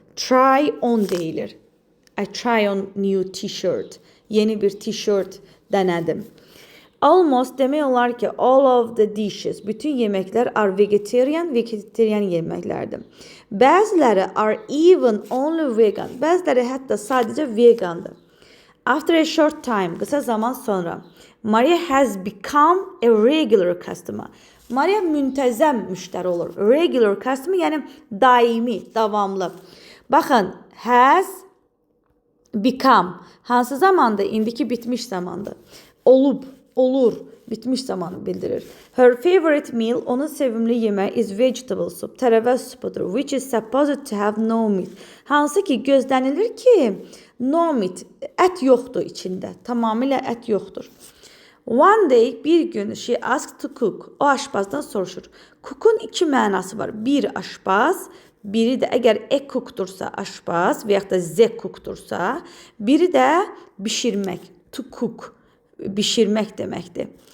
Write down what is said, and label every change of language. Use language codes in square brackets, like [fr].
[en] Try on [az] deyilir. [en] I try on new t-shirt. [az] Yeni bir t-shirt denədim. [en] Almost [az] demək olar ki, [en] all of the dishes, [az] bütün yeməklər [en] are vegetarian [az] yeməklərdir. Bəziləri [en] are even only vegan, [az] bəziləri hətta sadəcə vegandır. [en] After a short time, [az] qısa zaman sonra, [en] Maria has become a regular customer. [az] Maria müntəzəm müştəri olur. Regular customer, yəni daimi, davamlı. Baxın, has become hansı zamanda? İndiki bitmiş zamandır. Olub, olur, bitmiş zamanı bildirir. [en] Her favorite meal, [az] onun sevimli yeməyi [en] is vegetable soup, [az] tərəvəz supudur, [en] which is supposed to have no meat. [az] Hansı ki gözlənilir ki, [en] no meat, [az] ət yoxdur içində, tamamilə ət yoxdur. [en] One day, [az] bir gün, [en] she asked to cook, [az] o aşpazdan soruşur. Cook'un iki mənası var, bir aşpaz, biri də əgər cookdursa aşpaz və yaxud da cookdursa, biri də bişirmək, to cook, bişirmək deməkdir.